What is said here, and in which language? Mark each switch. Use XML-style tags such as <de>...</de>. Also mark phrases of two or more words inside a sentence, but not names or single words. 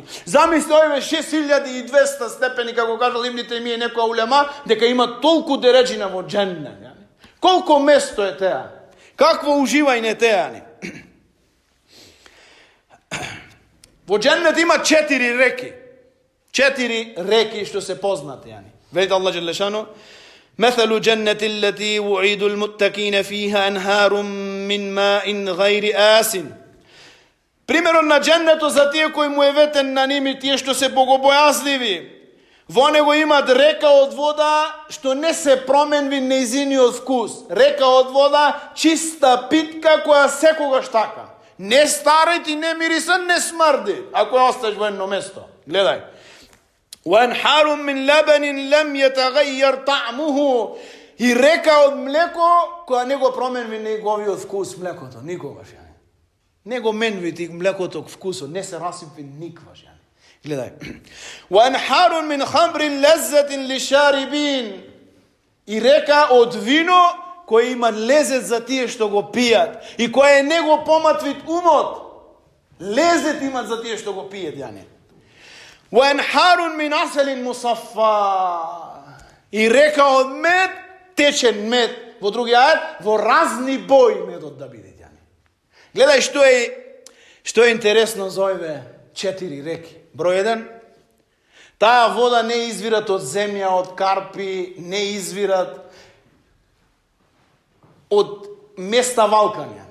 <mk>Замисли овие 6200 степени, како кажал Ибн Тајмија и некоја улема, дека има толку дереџина во дженнет. Колко место е теа? Какво уживање теа? Во дженнет има 4 реки. 4 реки што се познати. Велите Аллах</mk> <ar>جل شأنه: مثل جنة التي وعد المتقين فيها أنهار من ماء غير آسٍ.</ar> <mk>Примерот на дженнето за тие кои му е ветен на ними, тие што се богобојазливи. Во него имат река од вода што не се променви нејзиниот вкус. Река од вода чиста, питка, која секогаш така. Не старит и не мириса, не смрди, ако ја оставиш во едно место. Гледај.</mk> <ar>وَأَنْحَارٌ مِّن لَبَنٍ لَمْ يَتَغَيَّرْ طَعْمُهُ.</ar> <mk>И река од млеко која не го променви неговиот вкус млекото, никогаш. Не го менви ти млекото вкусот, не се расипи никваш. Гледај.</mk> <ar>وَأَنْحَارٌ مِّنْ خَمْرٍ لَذَّةٍ لِلشَّارِبِينَ.</ar> <mk>И река од вино кој има лезет за тие што го пијат и кој не го поматвит умот. Лезет имат за тие што го пијат, јане.</mk> <ar>وَأَنْحَارٌ مِّنْ عَسَلٍ مُصَفَّى.</ar> <mk>И река од мед, течен мед, во други ајат, во разни бои медот да биде. Гледај што е интересно за овие 4 реки. Број 1, таа вода не извират од земја, од карпи, не извират од места валкања.</mk>